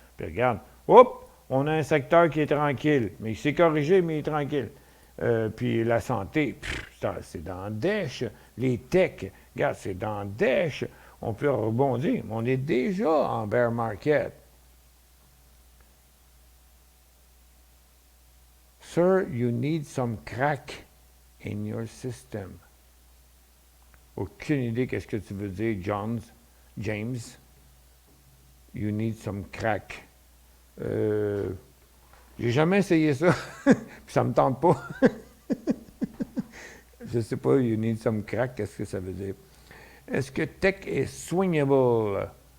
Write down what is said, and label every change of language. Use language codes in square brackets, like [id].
[fr] Puis regarde, hop, on a un secteur qui est tranquille, mais il s'est corrigé, mais il est tranquille. Puis la santé, c'est dans le dèche. Les techs, regarde, c'est dans le dèche. On peut rebondir, mais on est déjà en bear market. [en] Sir, you need some crack in your system. [fr] Aucune idée qu'est-ce que tu veux dire, James. [en] You need some crack. [fr] J'ai jamais essayé ça, puis ça me tente pas. Je sais pas, [en] you need some crack, [fr] qu'est-ce que ça veut dire? Est-ce que tech est swingable?